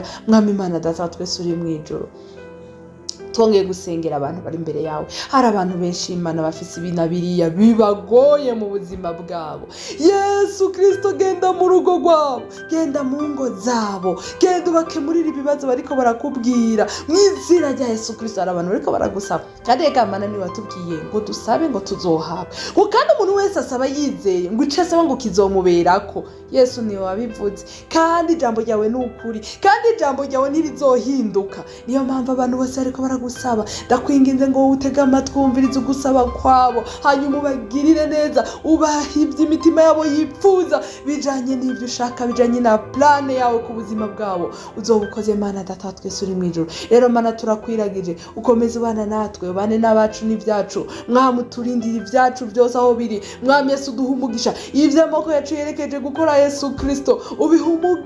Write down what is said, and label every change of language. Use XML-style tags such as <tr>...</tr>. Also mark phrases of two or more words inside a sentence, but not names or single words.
<rn>Mwami Imana Data wa twese uri mwijuru, twongeye gusengera abantu bari imbere yawe. Hari abantu benshi Imana bafise ibinabiriya bibagoye mu buzima bwabo. Yesu Kristo, genda mu rugo rwabo, genda mu ngo zabo, genda ubakemurire ibibazo bariko barakubwira mu izina rya Yesu Kristo. Hari abantu bariko baragusaba, kandi reka Mana niwe watubwiye ngo dusabe ngo tuzohabwa, kandi umuntu wese asaba yizeye ngo ico asaba ngo kizomuberako. Yesu niwe wabivuze, kandi ijambo ryawe ni ukuri, kandi ijambo ryawe ntirizohinduka. Niyo mpamvu abantu bose ariko baragusaba, ndakwinginze ngo utege amatwi wumvirize ugusaba kwabo, hanyuma ubagirire neza, ubahibye imitima yabo yipfuza bijanye n'ibyo ushaka, bijanye na plane yawe ku buzima bwabo. Uzoba ukoze Mana Data wa twese uri mwijuru. Rero Mana turakwiragije, ukomeze ubana natwe, ubane n'abacu n'ibyacu. Mwami uturindire ibyacu byose aho biri. Mwami Yesu duha umugisha, ivyo amaboko yacu yerekeje gukora Yesu Kristo ubiha umugisha.</rn>